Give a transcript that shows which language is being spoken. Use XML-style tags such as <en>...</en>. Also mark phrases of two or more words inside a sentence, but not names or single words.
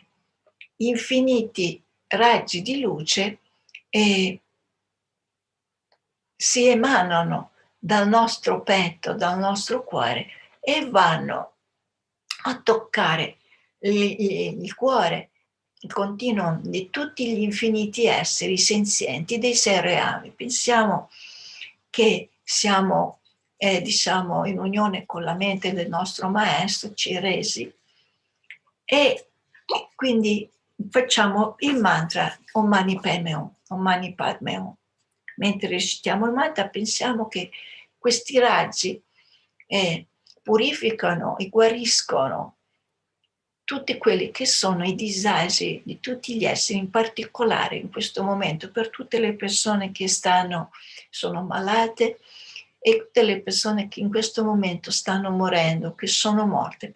<it>Infiniti raggi di luce si emanano dal nostro petto, dal nostro cuore e vanno a toccare il cuore, il continuum di tutti gli infiniti esseri senzienti dei sei reali. Pensiamo che siamo diciamo in unione con la mente del nostro maestro Chenrezig e quindi facciamo il mantra</it> <sa>Om Mani Padme Hum, Om Mani Padme Hum.</sa> <it>Mentre recitiamo il mantra pensiamo che questi raggi purificano e guariscono tutti quelli che sono i disagi di tutti gli esseri, in particolare in questo momento per tutte le persone che sono malate e tutte le persone che in questo momento stanno morendo, che sono morte.</it>